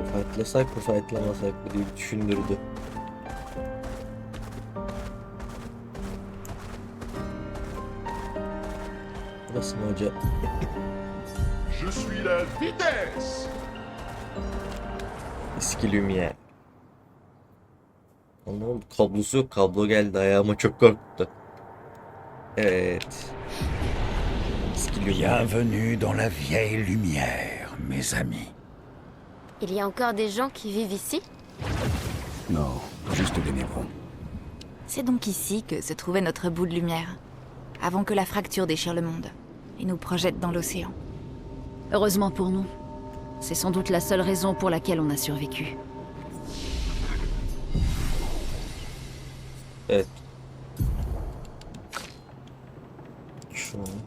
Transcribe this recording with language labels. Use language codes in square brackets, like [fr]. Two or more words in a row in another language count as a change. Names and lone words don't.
[tr] Fightlasak mı fightlamasak mı diye düşündürdü. Burası mı hoca? [fr] Je suis la vitesse. [tr] Eski Lumière. Anlamadım. Kablosu yok. Kablo geldi ayağıma çok korktu. Evet. Eski Lumière. [fr] Bienvenue dans la vieille lumière, mes amis. Il y a encore des gens qui vivent ici? Non, juste des névrons. C'est donc ici que se trouvait notre bout de lumière, avant que la fracture déchire le monde et nous projette dans l'océan. Heureusement pour nous. C'est sans doute la seule raison pour laquelle on a survécu. [tr] Evet. Şunu.